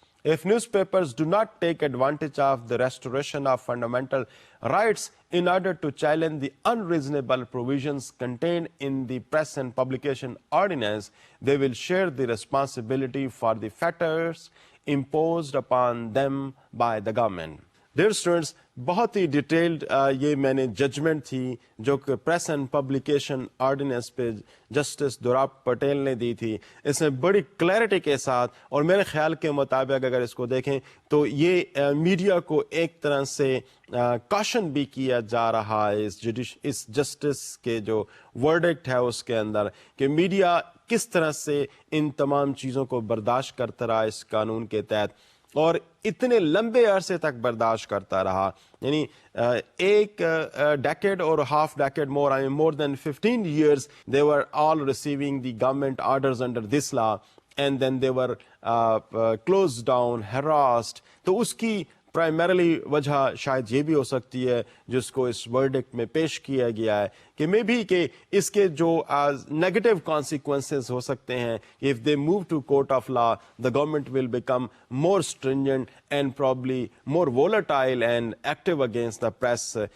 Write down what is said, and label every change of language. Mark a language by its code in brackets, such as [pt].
[en] If newspapers do not take advantage of the restoration of fundamental rights in order to challenge the unreasonable provisions contained in the Press and Publication Ordinance, they will share the responsibility for the fetters imposed upon them by the government. [ur] Dear students, بہت ہی detailed یہ میں نے judgment تھی جو کہ press and publication ordinance پہ justice دوراز Patel نے دی تھی. اس میں بڑی کلیئرٹی کے ساتھ، اور میرے خیال کے مطابق اگر اس کو دیکھیں تو یہ میڈیا کو ایک طرح سے کاشن بھی کیا جا رہا ہے اس جسٹس کے جو ورڈکٹ ہے اس کے اندر، کہ میڈیا کس طرح سے ان تمام چیزوں کو برداشت کرتا رہا اس قانون کے تحت، اور اتنے لمبے عرصے تک برداشت کرتا رہا. یعنی ایک ڈیکیڈ اور half decade [en] more than 15 years they were all receiving the government orders under this law, and then they were closed down, harassed. [ur] تو اس کی پرائمرلی وجہ شاید یہ بھی ہو سکتی ہے جس کو اس ورڈکٹ میں پیش کیا گیا ہے کہ مے بی کہ اس کے جو نیگیٹو کانسیکوینسز ہو سکتے ہیں. [en] If they move to court of law the government will become more stringent and probably more volatile and active against the press.